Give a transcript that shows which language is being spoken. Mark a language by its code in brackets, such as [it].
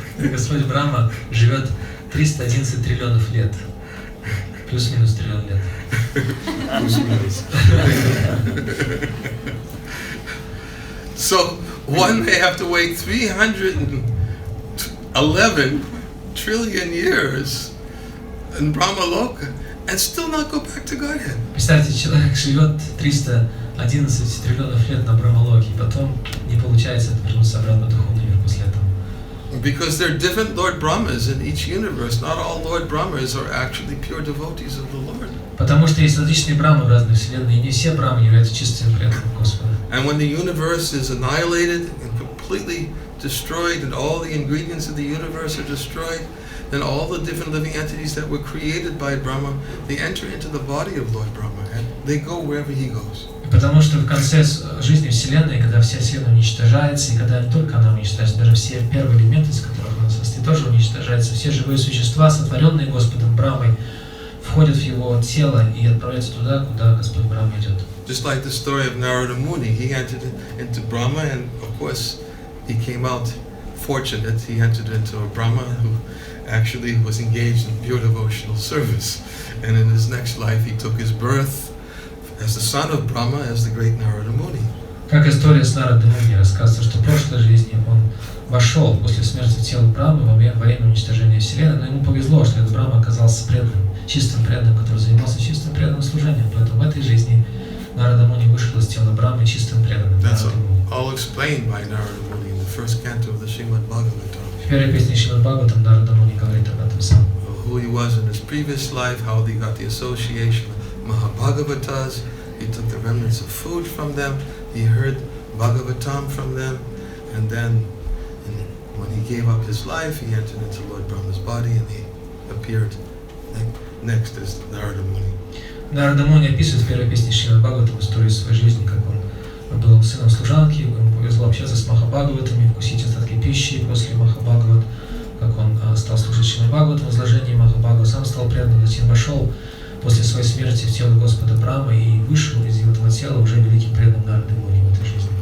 [ru] Господь Брахма живет 311 триллионов лет. Плюс-минус триллион лет. [en] So one may have to wait 311 trillion years in Brahmaloka and still not go back to Godhead. [ru] Представьте, человек живет 311 триллионов лет на Брахмалоке, и потом не получается вернуться обратно в духовный мир после этого. [en] Because there are different Lord Brahmas in each universe. Not all Lord Brahmas are actually pure devotees of the Lord. [ru] Потому что есть различные брамы в разных вселенных, и не все брамы являются чистыми преданными Господа. [en] And when the universe is annihilated and completely destroyed, and all the ingredients of the universe are destroyed, then all the different living entities that were created by Brahma, they enter into the body of Lord Brahma, and they go wherever he goes. [ru] Потому что в конце жизни Вселенной, когда вся Вселенная уничтожается, и когда не только она уничтожается, даже все первые элементы, из которых она состоит, тоже уничтожаются, все живые существа, сотворенные Господом Брахмой, входят в его тело и отправляются туда, куда Господь Брахма идет. [en] Just like the story of Narada Muni, he entered into Brahma, and of course he came out fortunate. He entered into a Brahma who actually was engaged in pure devotional service, and in his next life he took his birth as the son of Brahma, as the great Narada Muni. [ru] Как история с Нарадой Муни рассказывает, что в прошлой жизни он вошел после смерти в тело Брамы во время уничтожения Вселенной, но ему повезло, что этот Брама оказался преданным, чистым преданным, который занимался чистым преданным служением. Поэтому в этой жизни Нарада Муни вышел из тела Брамы чистым преданным. [en] All explained by Narada Muni in the first canto of the Srimad Bhagavatam. [ru] В первой песне Шримад Бхагаватам Нарада Муни говорит об этом сам. [en] Who he was in his previous life, how he got the association of Mahabhagavatas. He took the remnants of food from them. He heard Bhagavatam from them, and then when he gave up his life, he entered into Lord Brahma's body, and he appeared next as Narada Muni. [ru] Нарада Муни описывает в первой песне Шримад Бхагаватам историю своей жизни, как он был сыном служанки, ему повезло общаться с Махабхагаватами, вкусить остатки пищи после Махабхагават, как он стал слушать Шримад Бхагаватам в изложении Махабхагават, сам стал преданным, затем вошел после своей смерти в тело Господа Брамы и вышел из этого тела уже великим преданным Нарады Муни в этой жизни.